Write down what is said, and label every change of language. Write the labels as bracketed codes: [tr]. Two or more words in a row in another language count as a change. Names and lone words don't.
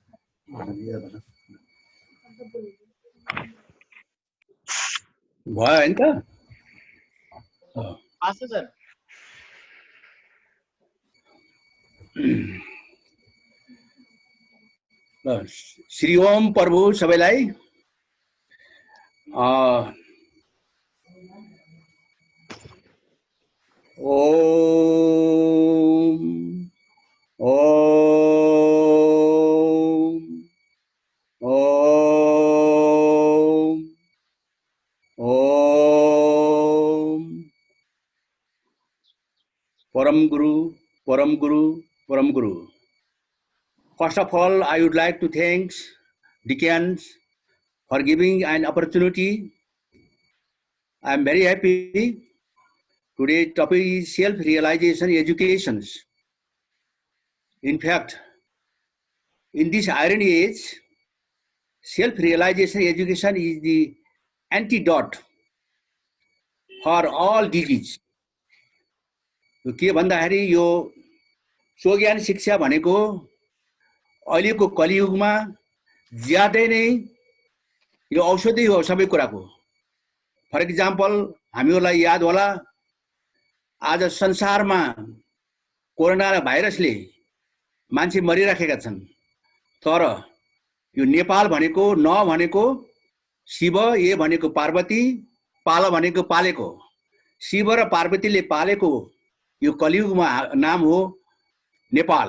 [ne] भयो हैन त आछ सर श्री ओम प्रभु सबैलाई ओम ओम ओम परम गुरु, परम गुरु, परम गुरु. [en] First of all, I would like to thank Decans for giving an opportunity. I am very happy. Today's topic is self-realization educations. In fact, in this iron age, self-realization education is the antidote for all disease. [ne] के भन्दाखेरि यो स्वज्ञान शिक्षा भनेको अहिलेको कलियुगमा ज्यादै नै यो औषधि हो सबै कुराको। [en] for example [ne] हामीहरूलाई याद होला आज संसारमा कोरोना भाइरसले मान्छे मरिराखेका छन्, तर यो नेपाल भनेको न भनेको शिव, ए भनेको पार्वती, पाल भनेको पालेको, शिव र पार्वतीले पालेको यो कलियुगमा नाम हो नेपाल।